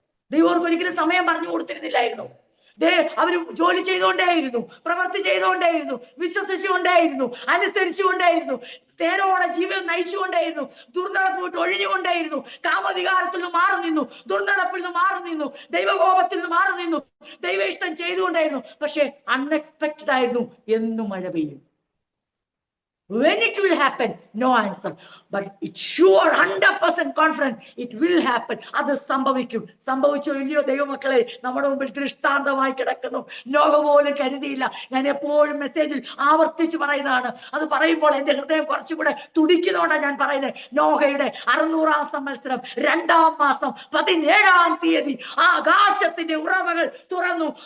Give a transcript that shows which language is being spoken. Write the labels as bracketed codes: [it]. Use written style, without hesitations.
[ml] ദൈവർക്ക് ഒരിക്കലും സമയം പറഞ്ഞു കൊടുത്തിരുന്നില്ലായിരുന്നു. അവര് ജോലി ചെയ്തുകൊണ്ടേയിരുന്നു, പ്രവൃത്തി ചെയ്തുകൊണ്ടേയിരുന്നു, വിശ്വസിച്ചുകൊണ്ടേയിരുന്നു, അനുസരിച്ചുകൊണ്ടേയിരുന്നു, നേരോടെ ജീവിതം നയിച്ചുകൊണ്ടേയിരുന്നു, ദുർനടപ്പ് വിട്ട് ഒഴിഞ്ഞുകൊണ്ടേയിരുന്നു, കാമവികാരത്തിൽ നിന്ന് മാറി നിന്നു, ദുർനടപ്പിൽ നിന്ന് മാറി നിന്നു, ദൈവകോപത്തിൽ നിന്ന് മാറി നിന്നു, ദൈവ ഇഷ്ടം ചെയ്തുകൊണ്ടായിരുന്നു. പക്ഷെ അൺഎക്സ്പെക്റ്റഡ് ആയിരുന്നു. എന്നും മഴ പെയ്യും. [en] When it will happen, no answer. But it's sure, 100% confident it will happen. [ml] അത് സംഭവിക്കും. സംഭവിച്ചോ ഇല്ലയോ ദൈവമക്കളെ? നമ്മുടെ മുമ്പിൽ ദൃഷ്ടാന്തമായി കിടക്കുന്നു. നോഹ പോലും കരുതിയില്ല. ഞാൻ എപ്പോഴും മെസ്സേജിൽ ആവർത്തിച്ച് പറയുന്നതാണ്. അത് പറയുമ്പോൾ എന്റെ ഹൃദയം കുറച്ചുകൂടെ തുടിക്കുന്നതുകൊണ്ടാണ് ഞാൻ പറയുന്നത്. നോഹയുടെ 600-ാം സംവത്സരം 2-ാം മാസം 17-ാം തീയതി ആകാശത്തിന്റെ ഉറവകൾ തുറന്നു.